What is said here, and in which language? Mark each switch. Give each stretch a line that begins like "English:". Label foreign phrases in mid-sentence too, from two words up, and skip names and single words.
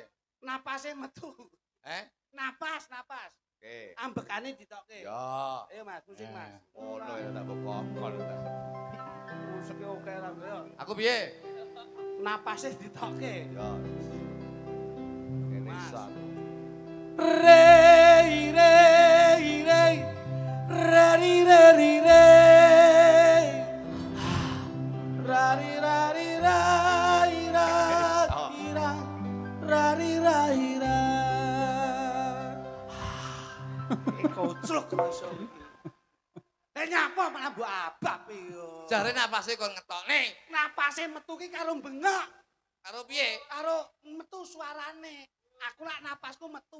Javanese: napase metu. Napas. Oke. Ambekane ditokke. Ya. Ayo Mas, musik Mas. Ngono ya tak kokon. Musike oke ra kowe. Aku piye? Napase ditokke. Ya. Ini Mas. sak. Rei rei rei. Rari rari rei. Rari rari rai ra. Ira. Rari rai ra. Koclok iso iki. Lah nyapa malah mbok abab iki yo. Jare napase kon ngetokne. Napase metu ki karo bengok, Karo piye? karo metu suarane. Aku lak napasku metu.